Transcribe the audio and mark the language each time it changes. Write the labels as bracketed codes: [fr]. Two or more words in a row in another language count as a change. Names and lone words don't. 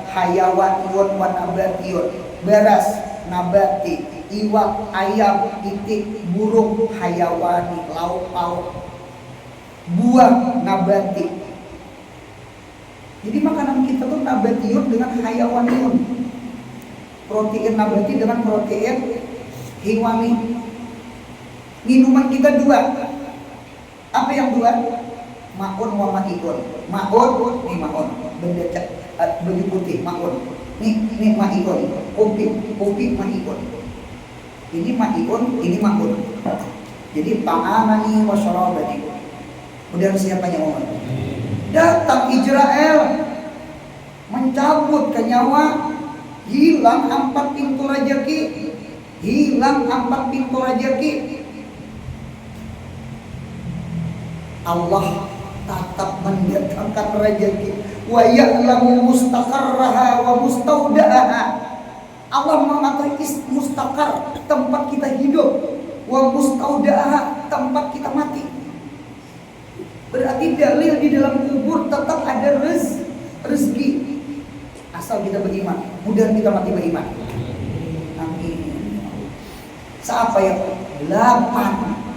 [ar] حيواني ونباتي, [id] beras nabati, iwak, ayam, itik, burung hayawani, lauk pauk, buah nabati. Jadi makanan kita tuh nabatiyun dengan hayawaniyun, protein nabati dengan protein hewani. Minuman kita 2, Apa yang dua? [ar] ماء ومائع. [id] Maun, ini maun, benda baju putih, maun. Ini ma'ikun, kopi ma'ikun. Ini ma'ikun, ini maun. Jadi [ar] طعامان وشرابان. [id] Kemudian siapa yang ngomong? Datang Israel, mencabut ke nyawa, hilang 4 pintu rezeki, hilang 4 pintu rezeki. Allah tetap mendatangkan rezeki. [ar] ويعلم مستقرها ومستودعها. [id] Allah mengatakan mustaqar, tempat kita hidup, [ar] ومستودعها, [id] tempat kita mati. Berarti dalil di dalam kubur tetap ada rezeki. Asal kita beriman, mudah kita mati beriman. Amin. Siapa yang 8?